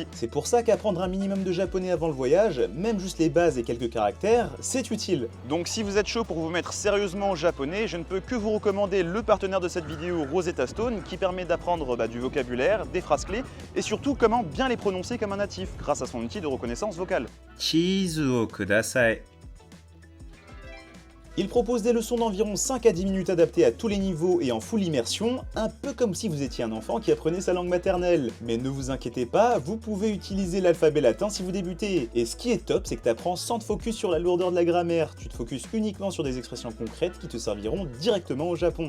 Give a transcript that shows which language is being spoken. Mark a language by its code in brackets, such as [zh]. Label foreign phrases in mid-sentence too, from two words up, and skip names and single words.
[fr] C'est pour ça qu'apprendre un minimum de japonais avant le voyage, même juste les bases et quelques caractères, c'est utile. Donc si vous êtes chaud pour vous mettre sérieusement au japonais, je ne peux que vous recommander le partenaire de cette vidéo, Rosetta Stone, qui permet d'apprendre du vocabulaire, des phrases clés, et surtout comment bien les prononcer comme un natif, grâce à son outil de reconnaissance vocale. [ja] チーズをください。 [fr] Il propose des leçons d'environ 5 à 10 minutes adaptées à tous les niveaux et en [en] full immersion, [fr] un peu comme si vous étiez un enfant qui apprenait sa langue maternelle. Mais ne vous inquiétez pas, vous pouvez utiliser l'alphabet latin si vous débutez. Et ce qui est top, c'est que tu apprends sans te focus sur la lourdeur de la grammaire, tu te focuses uniquement sur des expressions concrètes qui te serviront directement au Japon.